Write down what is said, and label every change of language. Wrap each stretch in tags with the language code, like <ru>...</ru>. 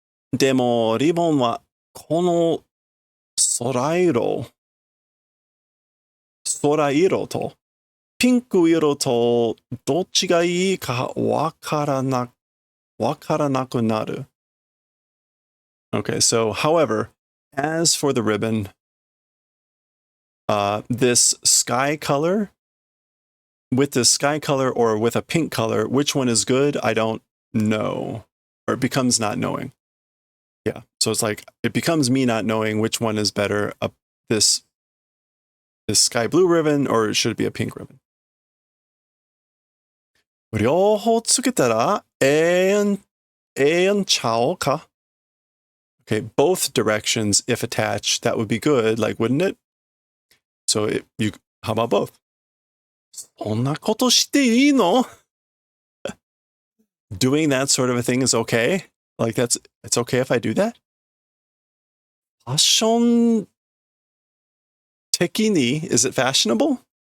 <ja>でも、リボンはこの空色とピンク色とどっちがいいかわからなくなる.</ja> <en>Okay, so, however, as for the ribbon, this sky color, with this sky color or with a pink color, which one is good? I don't know. Or it becomes not knowing. Yeah, so it's like, it becomes me not knowing which one is better, this sky blue ribbon, or should it be a pink ribbon?</en> <ja>両方つけたらええんちゃうか?</ja> <en>Okay, both directions, if attached, that would be good, like, wouldn't it? So, how about both?</en> <ja>そんなことしていいの?</ja> <en>Doing that sort of a thing is okay? Like, it's okay if I do that?</en> <ja>ファッション的に,</ja> <en>is it fashionable?</en>